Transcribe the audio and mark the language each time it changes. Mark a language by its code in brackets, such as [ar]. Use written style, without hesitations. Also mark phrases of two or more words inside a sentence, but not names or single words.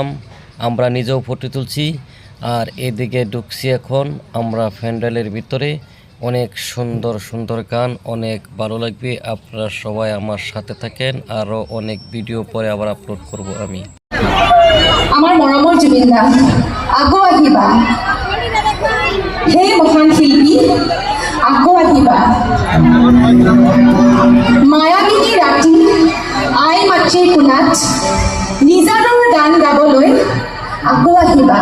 [bn] আমরা নিজেও ফটো তুলছি। আর এদিকে ঢুকছি এখন আমরা প্যান্ডেলের ভিতরে। অনেক সুন্দর সুন্দর গান, অনেক ভালো লাগবে। আপনারা সবাই আমার সাথে থাকেন। আরও অনেক ভিডিও পরে আবার আপলোড করব আমি। [as] আমার মৰমৰ জুবিনদা আকৌ আহিবা, হে মহান শিল্পী আকৌ আহিবা। মায়াবিনী ৰাতি আই মাতৃৰ কোণাত নিজানৰ গান গাবলৈ আকৌ আহিবা।